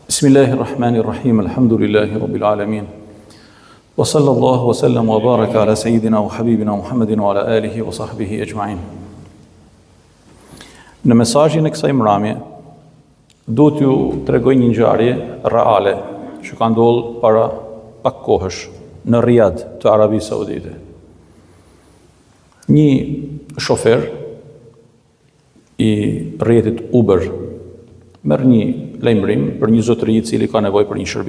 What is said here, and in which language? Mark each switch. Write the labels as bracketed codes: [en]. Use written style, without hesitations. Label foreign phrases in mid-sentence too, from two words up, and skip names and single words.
[ar] بسم الله الرحمن الرحيم، الحمد لله رب العالمين. وصلى الله وسلم وبارك على سيدنا وحبيبنا محمد وعلى آله وصحبه أجمعين. [sq] Në mesazhin e kësaj mramje, do t'ju tregoj një ngjarje reale që ka ndodhur para pak kohësh në Riyadh të Arabisë Saudite. Një shofer i rrjetit Uber merr një lajmërim për një zotëri i cili ka nevojë për një shërbim.